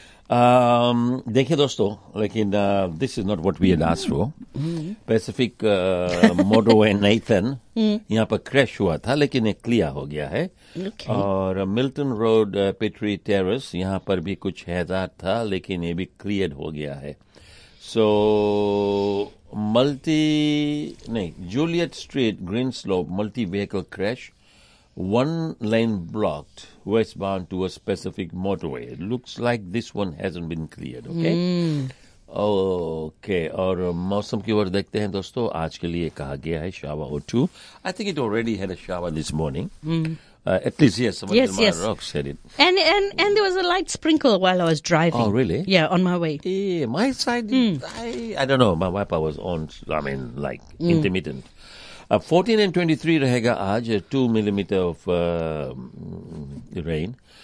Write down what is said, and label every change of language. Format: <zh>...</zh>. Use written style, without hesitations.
<hi>देखिए दोस्तों, लेकिन</hi> <en>This is not what we had asked for.</en> <hi>Pacific मोडो and Nathan यहाँ पर क्रैश हुआ था, लेकिन एक क्लियर हो गया है।</hi> <en>okay.</en> <hi>और मिल्टन रोड पेट्री टेरेस यहाँ पर भी कुछ हैजार्ड था, लेकिन ये भी क्लियर हो गया है।</hi> <en>So Juliet street green slope multi vehicle crash, one lane blocked westbound to a specific motorway. It looks like this one hasn't been cleared. Okay. Okay.</en> <hi>और मौसम की ओर देखते हैं दोस्तों, आज के लिए कहा गया है</hi> <en>Shower or two. I think it already had a shower this morning. At least yes, some of the rocks had it. And there was a light sprinkle while I was driving. Oh really? Yeah, on my way. Yeah, my side. I don't know. My wiper was on. I mean, like intermittent. 14 and 23</en> <hi>rahega aaj,</hi> <en>2 millimeter of rain.</en>